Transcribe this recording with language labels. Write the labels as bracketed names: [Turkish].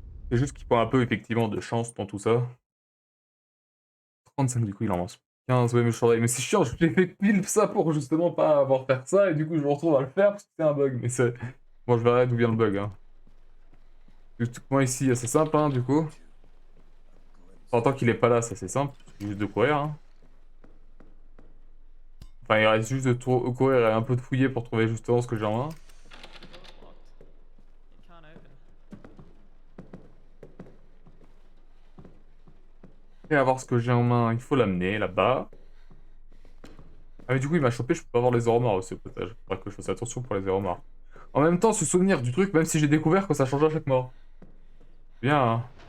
[French] C'est juste qu'il faut un peu effectivement de chance dans tout ça. 35 du coup il en lance 15, ouais mais mais c'est chiant, j'ai fait pile ça pour justement pas avoir faire ça et du coup je me retrouve à le faire parce que c'est un bug mais c'est... Bon je verrai d'où vient le bug hein. Moi ici c'est simple hein du coup. En tant qu'il est pas là ça c'est simple, il suffit juste de courir hein. Enfin il reste juste de courir et un peu de fouiller pour trouver justement ce que j'ai en main. [English] The door's locked. It can't open. [French] Et avoir ce que j'ai en main, il faut l'amener là-bas. Ah mais du coup il m'a chopé, je peux pas avoir les Oromars aussi au passage. Faudra que je fasse attention pour les Oromars. En même temps, se souvenir du truc, même si j'ai découvert que ça change à chaque mort. Bien, hein.